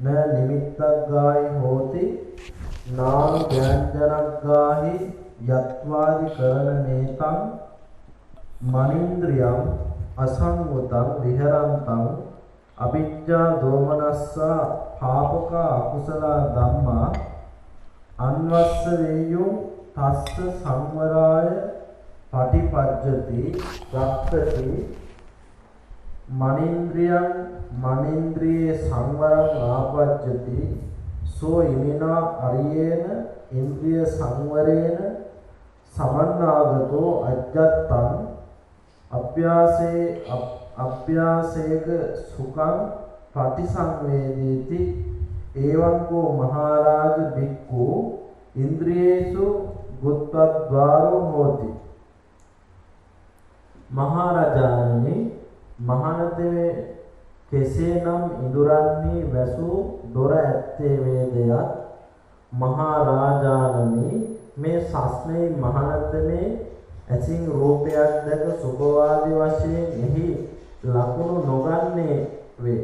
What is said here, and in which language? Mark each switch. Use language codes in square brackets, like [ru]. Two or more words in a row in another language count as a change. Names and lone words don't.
[pi] නිමිත්තක් ගාහි හෝති නාම ව්‍යංජනක් ගාහි යත්වාදි කරන මේතං මනින්ද්‍රියං අසංවතං විහරන්තං අවිජ්ජා දෝමනස්සා පාපක අකුසල ධම්මා අන්වස්ස වේයුම් තස්ස සංවරාය පටිපජ්ජති රක්ඛති මනින්ද්‍රියේ සංවරං ආපජ්ජති සෝ ඉමිනා අරියේන ඉන්ද්‍රිය සංවරේන සමන්නාගතෝ අජ්ජත්තං අභ්‍යාසේක සුඛං පටිසංවේදීති එවං කෝ මහරජ බික්ඛු ඉන්ද්‍රියේසු ගුත්තද්වාරෝ හෝති. [si] මහරජාණනි මහානතේ කෙසේනම් ඉඳුරන්හි වැසූ දොර ඇත්තේ වේදයක් මහරජාණනි මේ සස්නේ මහානතේ ඇසින් රූපයක් දැක සුභවාදී වශයෙන් එහි ලකුණු නොගන්නේ වේ.